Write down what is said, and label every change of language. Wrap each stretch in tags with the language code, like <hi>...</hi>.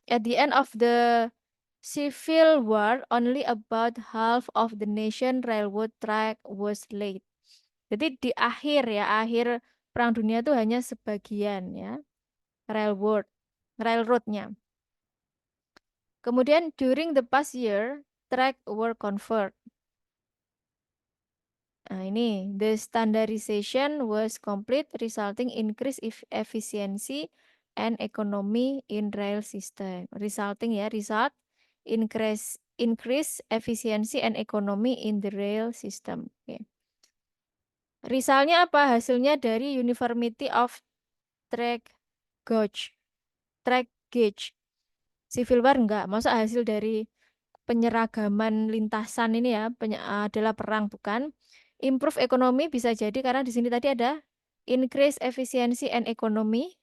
<en>At the end of the Civil War, only about half of the nation railroad track was laid.</en> <id>Jadi di akhir ya, akhir Perang Dunia itu hanya sebagian ya, railroadnya.</id> <en>Kemudian during the past year, track were convert.</en> <id>Nah ini,</id> <en>the standardization was complete, resulting increase efficiency and economy in rail system. Resulting ya, result increase efficiency and economy in the rail system.</en> <id>Okay. Resultnya apa? Hasilnya dari</id> <en>uniformity of track gauge. Track gauge. Civil War enggak.</en> <id>Masa hasil dari penyeragaman lintasan ini ya adalah perang, bukan? Improve ekonomi bisa jadi karena di sini tadi ada</id> <en>increase efficiency and economy.</en>